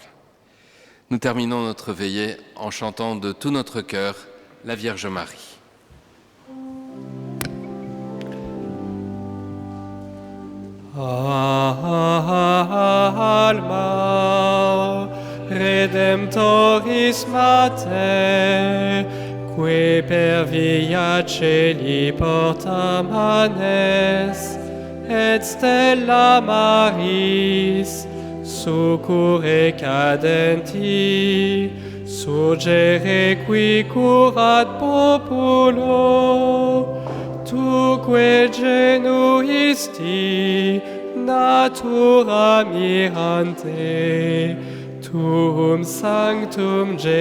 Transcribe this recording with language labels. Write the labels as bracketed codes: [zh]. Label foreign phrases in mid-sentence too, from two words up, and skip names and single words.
[fr] Nous terminons notre veillée en chantant de tout notre cœur la Vierge Marie. [la] Alma Redemptoris Mater, que per via celi porta manes, et stella Maris, succurre cadenti, surgere qui curat populo, tuque genuisti natura mirante, tuum sanctum